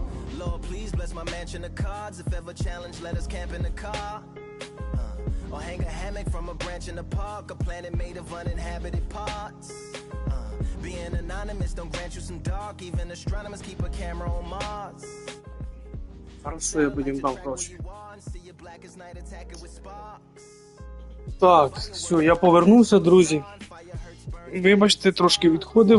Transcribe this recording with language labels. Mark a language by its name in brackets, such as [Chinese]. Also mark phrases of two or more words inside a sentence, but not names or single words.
[English] Lord, please bless my mansion of cards. If ever challenged, let us camp in the car. Or hang a hammock from a branch in the park. A planet made of uninhabited parts. Being anonymous don't grant you some dark. Even astronomers keep a camera on Mars. [Ukrainian] Хорошо, я будем дам гроші. Так, все, я повернувся, друзі. Вибачте, трошки відходив.